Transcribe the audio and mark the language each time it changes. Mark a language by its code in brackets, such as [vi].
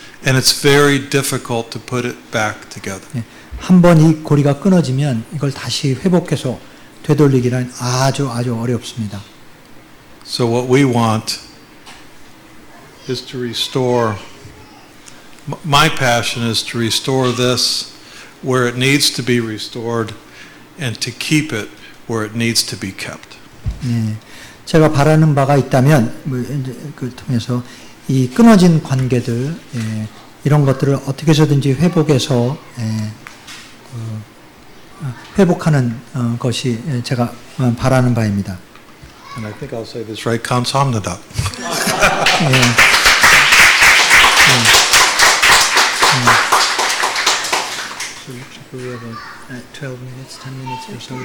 [en] And it's very difficult to put it back together. [ko] 예, 한번 이 고리가 끊어지면 이걸 다시 회복해서 되돌리기는 아주 어렵습니다. [en] So what we want is to restore, my passion is to restore this where it needs to be restored and to keep it where it needs to be kept. [ko] 예, 제가 바라는 바가 있다면 그 통해서 이 끊어진 관계들 이런 것들을 어떻게 해서든지 회복해서 회복하는 것이 제가 바라는 바입니다. [en] And I think I'll say this right, [ko] 감사합니다. [en] So we have 12 minutes, 10 minutes or so.